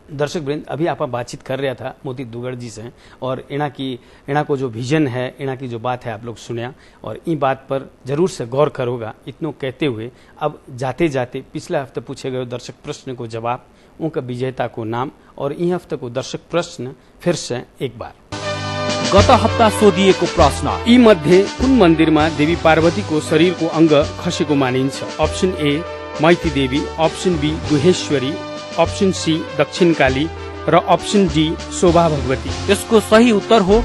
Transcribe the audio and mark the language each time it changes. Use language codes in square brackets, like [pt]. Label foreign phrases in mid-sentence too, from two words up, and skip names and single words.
[hi] दर्शक वृंद, अभी आप बातचीत कर रहा था मोती दुगर जी से और इना को जो विजन है, इना की जो बात है आप लोग सुनिया और इन बात पर जरूर से गौर करोगा। इतनों कहते हुए अब जाते जाते पिछले हफ्ते पूछे गए दर्शक प्रश्न को जवाब, उनका विजेता को नाम और इन हफ्ते को दर्शक प्रश्न फिर से एक बार। [ne] गत हप्ता सोधिएको प्रश्न, यी मध्ये कुन मन्दिरमा देवी पार्वतीको शरीरको अंग खसेको मानिन्छ? [en] option A [ne] मैती देवी, [en] option B [ne] गुहेश्वरी, [en] option C [ne] दक्षिणकाली र [en] option D [ne] शोभा भगवती। यसको सही उत्तर हो